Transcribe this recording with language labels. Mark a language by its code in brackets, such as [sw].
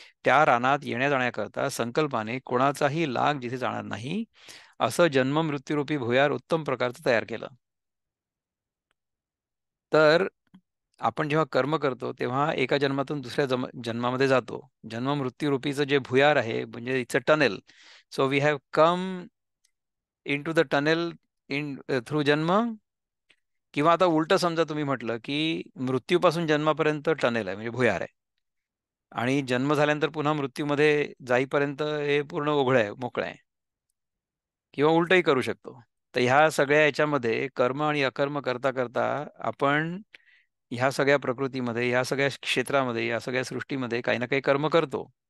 [mr] त्या रानात येण्या जाण्याकरता संकल्पाने कोणाचाही लाग जिथे जाणार नाही असं जन्ममृत्यूरूपी भुयार उत्तम प्रकारचं तयार केलं. तर आपण जेव्हा कर्म करतो तेव्हा एका जन्मातून दुसऱ्या जन्मामध्ये जातो. जन्ममृत्यूरूपीचं जे भुयार आहे म्हणजे [en] It's a tunnel. So we have come into the tunnel in through जन्म. [mr] किंवा आता उलट समजा तुम्ही म्हटलं की मृत्यूपासून जन्मापर्यंत टनेल आहे म्हणजे भुयार आहे आणि जन्म झाल्यानंतर पुन्हा मृत्यूमध्ये जाईपर्यंत हे पूर्ण उघड आहे, मोकळं आहे. किंवा उलटही करू शकतो. तर ह्या सगळ्या याच्यामध्ये कर्म आणि अकर्म करता करता आपण ह्या सगळ्या प्रकृतीमध्ये, ह्या सगळ्या क्षेत्रामध्ये, या सगळ्या सृष्टीमध्ये काही ना काही कर्म करतो.